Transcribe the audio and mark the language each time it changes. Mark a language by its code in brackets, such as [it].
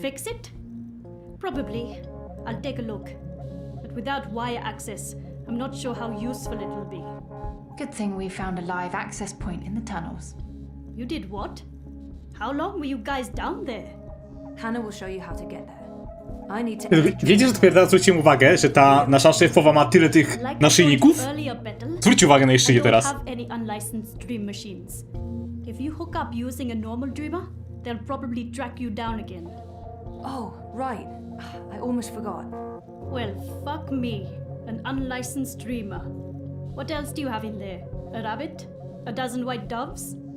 [en] Fix it? Probably. I'll take a look. But without wire access, I'm not sure how useful it'll be. Good thing we found a live access point in the tunnels. You did what? How long were you guys down there? Hannah will show you how to get there. I need to... [pl] Wiecie, że dopiero teraz zwróciłem uwagę, że ta nasza szefowa ma tyle tych naszyjników? Zwróćcie uwagę na jej szyję teraz. [en] I don't have any unlicensed dream machines. If you hook up using a normal dreamer, they'll probably track you down again. Oh, right. I almost forgot. Well, fuck me. An unlicensed dreamer. What else do you have in there? A rabbit? A dozen white doves?